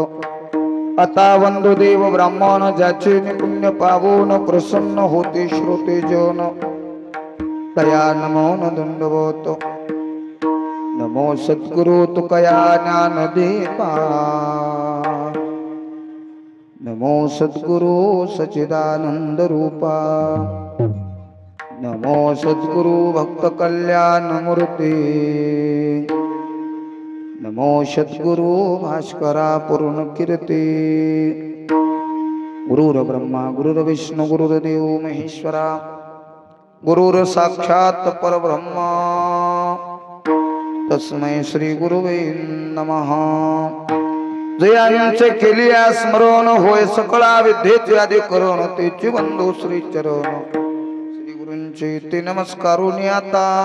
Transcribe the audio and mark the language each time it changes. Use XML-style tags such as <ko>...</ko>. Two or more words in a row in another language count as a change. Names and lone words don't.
<mr>अता वंदु देव ब्राह्मण ज्याचे पुण्य पावून प्रसन्न होते श्रोते जन तया नमो न दंडवतो। नमो सद्गुरु तुकया ज्ञान देवा नमो सद्गुरु सच्चिदानंद रूपा नमो सद्गुरु भक्त कल्याण मूर्ति नमो सद्गुरु भास्करा पूर्ण कीर्ति</mr> <sa>गुरुर्ब्रह्मा गुरुर्विष्णू गुरुर्देव महेश्वरा गुरुर साक्षात परब्रह्म तस्मै श्री गुरुवे नमः।</sa> <mr>जयांचे केलिया स्मरण होय सकळा विद्येचे आदि करून तेची बंधू श्री चरण श्री गुरूंचे ते नमस्कारून आता</mr>